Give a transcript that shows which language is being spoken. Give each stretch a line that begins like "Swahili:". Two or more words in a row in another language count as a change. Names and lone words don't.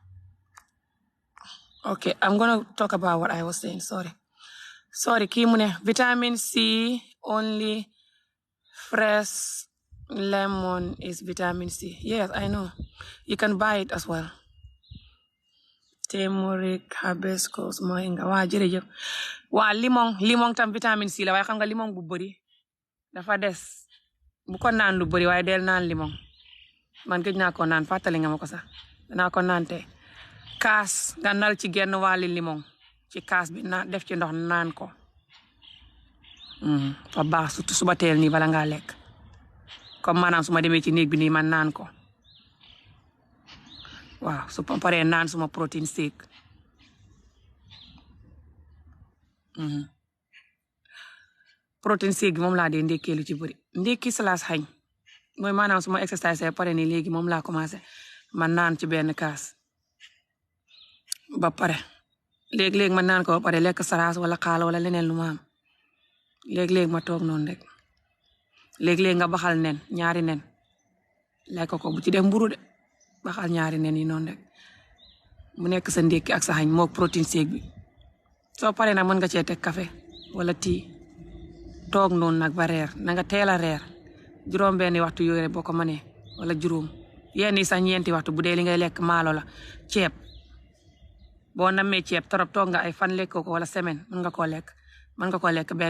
English: Okay, I'm going to talk about what I was saying. Sorry, Kimune. Vitamin C, only fresh lemon is vitamin C. Yes, I know. You can buy it as well. Turmeric, hibiscus, moringa.
Wolof: Waa jërëjëf. Waa limon tam
English: vitamin C
Wolof: la waaye xam nga limon bu bëri dafa des. Bu ko naan lu bëri waaye del naan limon. Man gëj naa ko naan fàttali nga ma ko sax danaa ko naan tey kaas nga nal ci genn wàlli limon ci kaas bi na def ci ndox naan ko fa baax surtout suba teel nii bala ngaa lekk comme maanaam su ma demee ci néeg bi nii man naan ko waaw su ma paree naan suma
English: protein shake protein shake
Wolof: bi moom laa dee ndekkee lu ci bëri ndekki salaas xañ mooy maanaam suma exercice pare ni léegi moom laa commencé man naan ci benn kaas ba pare léeg-léeg man naan ko ba pare lekk salaas wala xaal wala leneen lu ma am léeg-léeg ma toog noonu rek léeg-léeg nga baxal nen ñaari nen lekk ko bu ci def mburu de baxal ñaari nen yi noonu rek mu nekk sa ndékki ak sa xañ mook
English: protein shake
Wolof: bi soo pare nag mën nga cee teg café wala tii toog noonu nag ba reer na nga teel a reer juróom benni waxtu yooyu rek boo ko mënee wala juróom yenn yi sax ñeenti waxtu bu dee li ngay lekk maalo la ceeb boo namee ceeb torop toog nga ay fan lekk ko wala semaine mën nga koo lekk man nga ko lekk benn